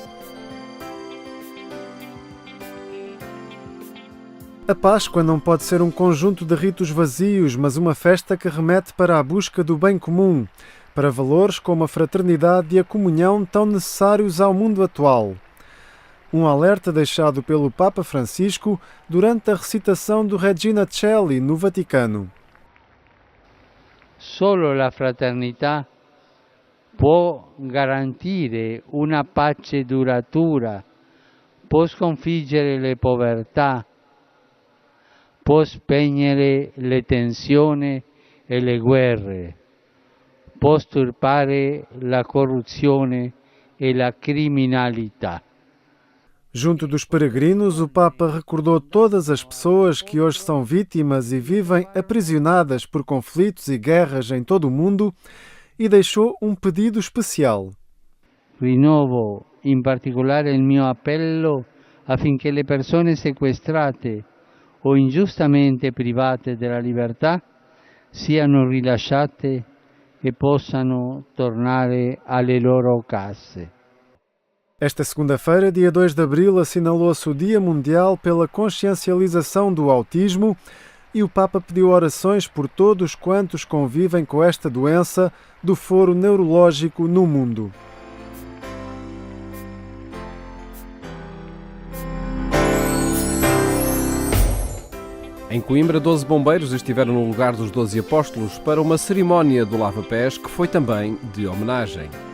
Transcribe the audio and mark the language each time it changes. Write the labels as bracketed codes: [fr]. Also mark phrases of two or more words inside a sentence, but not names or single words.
[pt] A Páscoa não pode ser um conjunto de ritos vazios, mas uma festa que remete para a busca do bem comum, para valores como a fraternidade e a comunhão tão necessários ao mundo atual. Um alerta deixado pelo Papa Francisco durante a recitação do Regina Coeli no Vaticano. [it] Solo la fraternità può garantire una pace duratura, può sconfiggere le povertà, può spegnere le tensioni e le guerre, può stirpare la corruzione e la criminalità. [pt] Junto dos peregrinos, o Papa recordou todas as pessoas que hoje são vítimas e vivem aprisionadas por conflitos e guerras em todo o mundo e deixou um pedido especial. [it] Rinnovo in particolare il mio appello affinché le persone sequestrate o ingiustamente private della libertà siano rilasciate e possano tornare alle loro case. [pt] Esta segunda-feira, dia 2 de abril, assinalou-se o Dia Mundial pela Consciencialização do Autismo e o Papa pediu orações por todos quantos convivem com esta doença do foro neurológico no mundo. Em Coimbra, 12 bombeiros estiveram no lugar dos 12 apóstolos para uma cerimónia do lava-pés que foi também de homenagem.